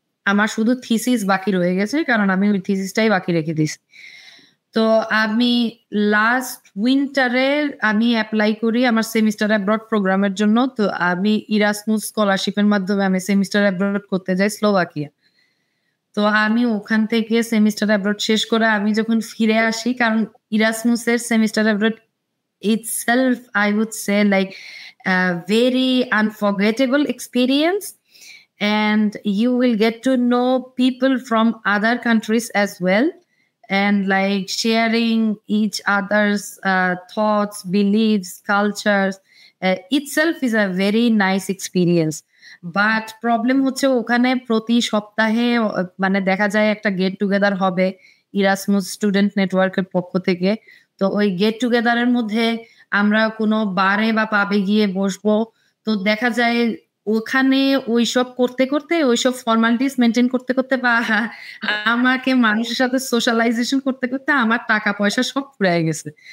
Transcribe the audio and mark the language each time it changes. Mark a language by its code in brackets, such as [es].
[bn] আমার শুধু থিসিস বাকি রয়ে গেছে। কারণ আমি ওই থিসিসটাই বাকি রেখে দিছি। তো আমি লাস্ট উইন্টারে আমি এপ্লাই করি আমার সেমিস্টার অ্যাব্রড প্রোগ্রামের জন্য। তো আমি ইরাসমাস স্কলারশিপ এর মাধ্যমে আমি সেমিস্টার অ্যাব্রড করতে যাই স্লোভাকিয়া। তো আমি ওখান থেকে সেমিস্টার অ্যাব্রড [en] শেষ করে আমি যখন ফিরে আসি, কারণ ইরাসমাসের semester abroad itself I would say like a very unforgettable experience, and you will get to know people from other countries as well, and like sharing each other's thoughts, beliefs, cultures itself is a very nice experience. [bn] But problem হচ্ছে ওখানে প্রতি সপ্তাহে মানে দেখা যায় একটা get together হবে Erasmus student নেটওয়ার্কের পক্ষ থেকে। তো ওই গেট টুগেদার এর মধ্যে আমরা কোনো বারে বা পাবে গিয়ে বসবো। তো দেখা যায় ওখানে ওইসব করতে ওইসব ফর্মালিটিস মেইনটেইন করতে বা আমাকে মানুষের সাথে সোশ্যালাইজেশন করতে আমার টাকা পয়সা সব ফুরায় গেছে।